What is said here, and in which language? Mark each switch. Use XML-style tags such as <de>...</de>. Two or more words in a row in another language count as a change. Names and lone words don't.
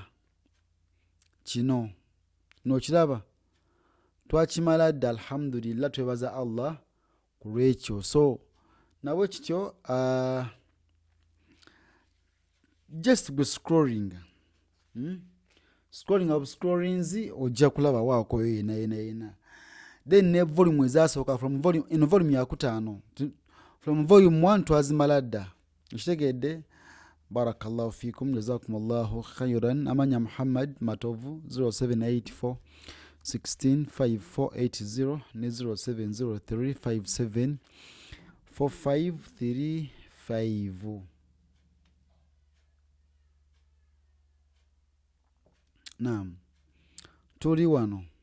<lg>Kino nokiraba, twakimala dda, alhamdulillah, twebaza Allah ku lwekyo. So nabwe kityo,</lg> <en>just be scrolling scrollings</en> <lg>ojja kulaba waako yena. Then ne volume ezasooka</lg> <en>from volume</en> <lg>ya 5,</lg> <en>from volume</en> <lg>1 twazimala dda, ekitegedde.</lg> <ar>بارك الله فيكم، جزاكم الله خيرا.</ar> <lg>Amanya Muhammad Matovu, 0784 16 5480 ne 0703 57 4535. Naam, tuli wano.</lg>